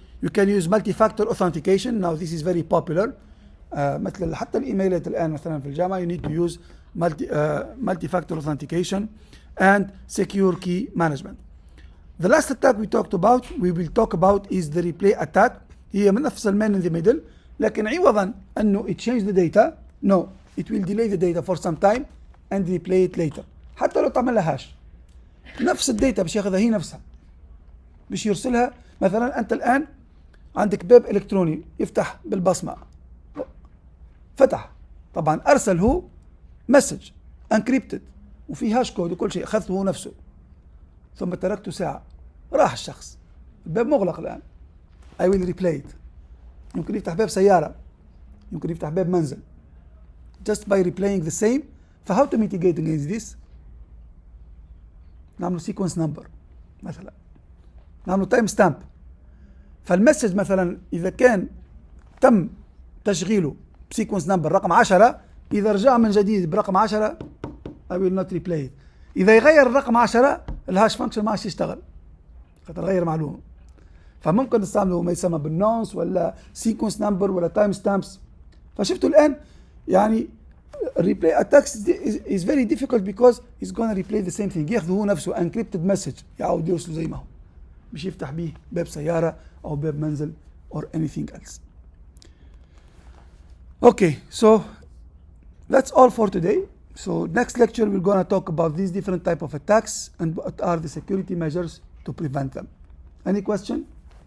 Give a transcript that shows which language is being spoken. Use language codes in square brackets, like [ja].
[en] You can use multi-factor authentication. Now this is very popular. [ar] مثل حتى الإيميلات الآن مثلا في الجامعة, [en] you need to use multi-factor authentication and secure key management. The last attack we will talk about is the replay attack. [ar] هي من نفس المان [en] in the middle, [ar] لكن عوضا أنه [en] it change the data, no, it will delay the data for some time and replay it later. [ar] حتى لو تعمل لها هاش, نفس الداتا مش ياخذها هي نفسها, مش يرسلها. مثلا أنت الآن عندك باب إلكتروني يفتح بالبصمة, فتح, طبعا أرسل هو مسج encrypted وفي هاش كود وكل شيء, أخذته هو نفسه, ثم تركته ساعة, راح الشخص, الباب مغلق الآن. [en] I will replay it. [ar] يمكن يفتح باب سيارة, يمكن يفتح باب منزل, [en] just by replaying the same. فهاو to mitigate against this, نعمل sequence number [ar] مثلا, نعمل [en] time stamp. [ar] فالمسج مثلا إذا كان تم تشغيله بسيكونس نمبر رقم 10, إذا رجع من جديد برقم 10 [en] I will not replay it. [ar] إذا يغير الرقم 10 الهاش فانكشن ما عادش يشتغل, خاطر غير معلومة. فممكن نستعمله ما يسمى بالنونس ولا سيكونس نمبر ولا تايم ستامبس. فشفتوا الآن يعني [en] replay attacks is very difficult because it's gonna replay the same thing. [ar] ياخذ هو نفسه encrypted message يعاود يرسله زي ما هو, مش يفتح بيه باب سيارة أو باب منزل [en] or anything else. Okay, so that's all for today. So next lecture we're going to talk about these different type of attacks and what are the security measures to prevent them. Any question?